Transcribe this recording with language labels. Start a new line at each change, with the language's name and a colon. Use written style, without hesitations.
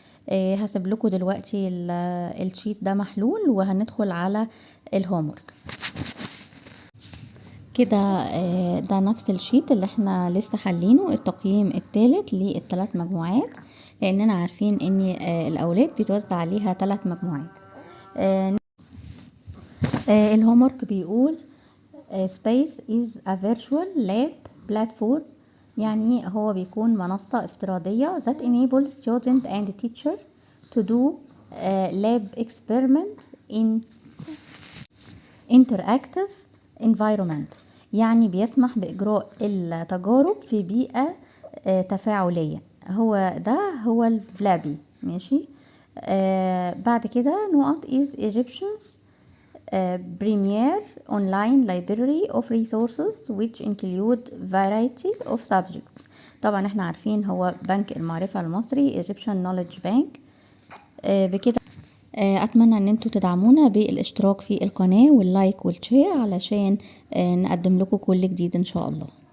Arabic: هسيب لكم دلوقتي الشيت ده محلول، وهندخل على الهومورك كده. ده نفس الشيت اللي احنا لسه حلينه، التقييم الثالث للثلاث مجموعات، لاننا عارفين ان الاولاد بيتوزع عليها 3 مجموعات. الهومورك بيقول
English: space is a virtual lab platform.
Arabic: يعني هو بيكون منصة افتراضية
English: that enables student and teacher to do lab experiment in interactive environment.
Arabic: يعني بيسمح بإجراء التجارب في بيئة تفاعلية. هو الفلابي. ماشي. بعد كده نقط
English: is Egyptians premier online library of resources which include variety of subjects.
Arabic: طبعا احنا عارفين هو بنك المعرفة المصري Egyptian Knowledge Bank. بكده اتمنى ان انتوا تدعمونا بالاشتراك في القناة واللايك والشير علشان نقدم لكم كل جديد ان شاء الله.